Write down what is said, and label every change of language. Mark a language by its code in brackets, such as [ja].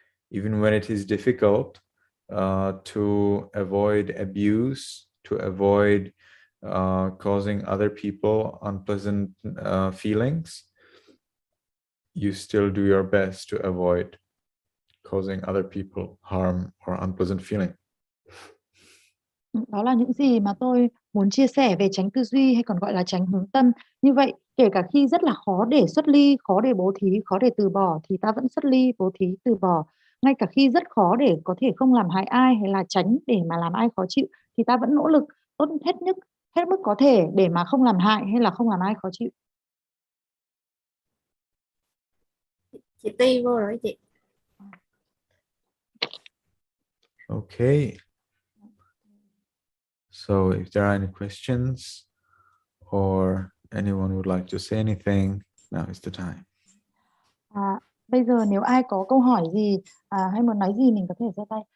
[en] Even when it is difficult to avoid abuse, to avoid causing other people unpleasant feelings, you still do your best to avoid causing other people harm or unpleasant feeling. [vi] Đó là những gì mà tôi muốn chia sẻ về chánh tư duy hay còn gọi là chánh hướng tâm. Như vậy, kể cả khi rất là khó để xuất ly, khó để bố thí, khó để từ bỏ thì ta vẫn xuất ly, bố thí, từ bỏ. Ngay cả khi rất khó để có thể không làm hại ai hay là tránh để mà làm ai khó chịu thì ta vẫn nỗ lực tốt hết mức có thể để mà không làm hại hay là không làm ai khó chịu. Chị Ti vô rồi chị. [en] Okay. So if there are any questions or anyone would like to say anything, now is the time. [vi] Bây giờ nếu ai có câu hỏi gì hay muốn nói gì mình có thể giơ tay.